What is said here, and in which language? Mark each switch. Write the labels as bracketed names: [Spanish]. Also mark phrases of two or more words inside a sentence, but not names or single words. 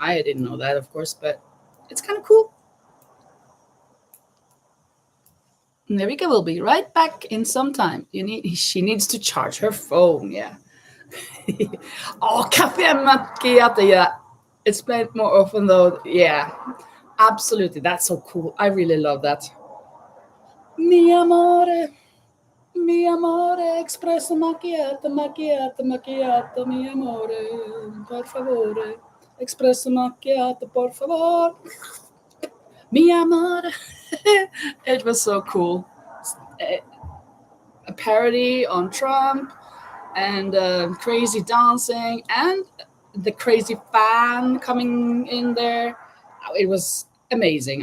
[English] I didn't know that, of course, but it's kind of cool. Nerika will be right back in some time. She needs to charge her phone. Yeah. Oh, cafe macchiato. Yeah, it's made more often though. Yeah, absolutely. That's so cool. I really love that. [Italian] Mi amore, espresso macchiato, macchiato, macchiato, mi amore, per favore, espresso macchiato, [Spanish] por favor, [Italian] mi amore. [English] It was so cool. A parody on Trump, and crazy dancing, and the crazy fan coming in there. It was amazing.